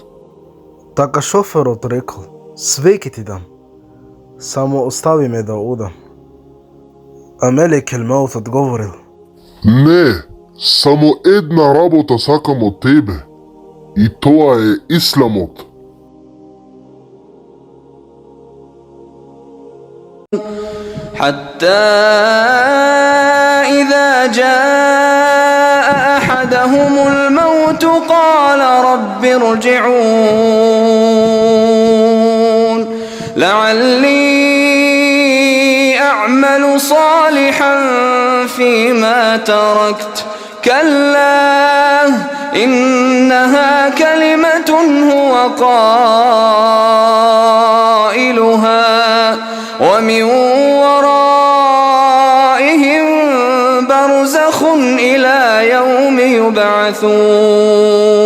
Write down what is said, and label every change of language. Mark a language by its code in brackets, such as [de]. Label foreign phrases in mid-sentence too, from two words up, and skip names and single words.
[mk] Така шоферот рекол: све ќе ти дам, само остави ме да одам. А [ar] ملك الموت [mk] одговорил: Не, само една работа сакам од тебе. И тоа е исламот. [ar] حتى إذا جاء أحدهم الموت قال رب ارجعون لعلي أعمل صالحا فيما تركت كلا إنها كلمة هو قائلها ومن ورائهم برزخ إلى يوم يبعثون